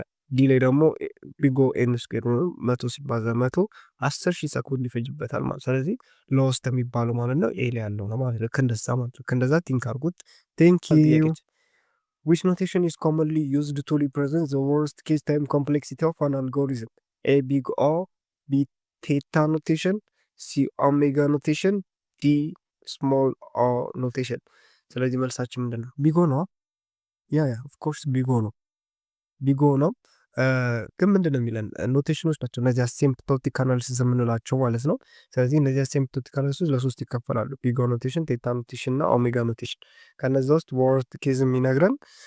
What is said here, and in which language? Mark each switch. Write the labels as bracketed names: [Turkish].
[Amharic] ዲ ላይ ደግሞ ቢጎ ኤን ስኩዌር ነው 100 ሲባዛ 100 10,000 ሰኮንድ ይፈጅበታል ማለት። ስለዚህ ሎስት የሚባለው ማለት ነው ኤ ላይ ያለው ነው ማለት ልክ እንደዛ ማለት ነው። እንደዛ ቲንክ አድርጉት። ቴንክ ዩ። [English] which notation is commonly used to represent the worst case time complexity of an algorithm? A big O፣ B theta notation፣ C omega notation፣ D small o notation። [Amharic] ስለዚህ መልሳችን ምንድን ነው? ቢጎ ነው። ያ ኦፍ ኮርስ ቢጎ ነው። ግን ምንድን ነው የሚለን ኖቴሽኖች ናቸው እነዚህ አሲምፕቶቲክ አናሊሲስ የምንላቸው ማለት ነው። ስለዚህ እነዚህ አሲምፕቶቲክ አናሊሲስ ለሶስት ይከፈላሉ። ቢጎ ኖቴሽን፣ ቴታ ኖቴሽን እና ኦሜጋ ኖቴሽን። ከነዚ ውስጥ ወርስት ኬዝ የሚነግረን